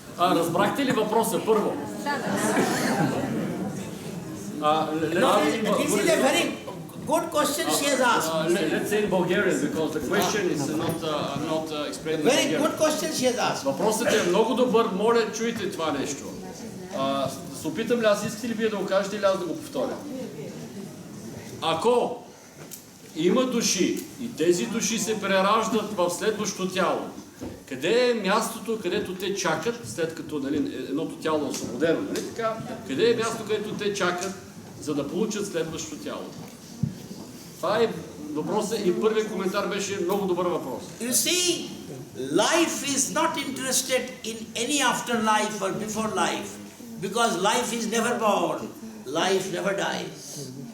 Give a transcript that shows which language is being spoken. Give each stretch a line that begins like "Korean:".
Bulgarian: Разбрахте ли въпроса първо?
English: This is a very good question she has asked. Let's say in Bulgarian, because the question is not explained in Very Bulgarian. good question she has asked.
Bulgarian: Въпросът е много добър, моля, чуйте това нещо. Да се опитам ли, аз искате ли вие да го кажете или аз да го повторя? Ако има души и тези души се прераждат в следващо тяло, къде е мястото, където те чакат, след като едното тяло е освободено, нали така? Къде е мястото, където те чакат, за да получат следващо тяло? Това е въпросът и първият коментар беше много добър въпрос.
English: You see, life is not interested in any afterlife or before life, because life is never born, life never dies.